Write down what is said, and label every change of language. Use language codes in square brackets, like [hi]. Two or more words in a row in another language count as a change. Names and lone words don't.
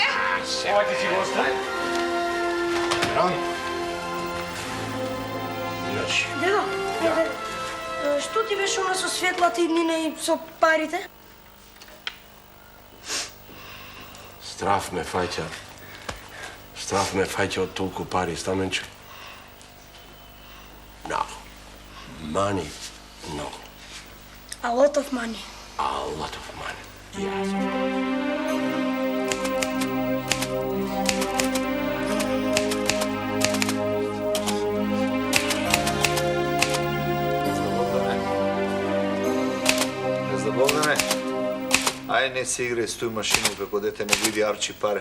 [mk] Овајте си го остави. Значи, Дедо, што ти беше она со светлата и мина и со парите? Страв ме фаќа од толку пари, Стаменче. [en] No. Money, no. A lot of money. A lot of money. Yes. [sr] Богдане, ај не се играј с тој машину како дете не види арчи паре.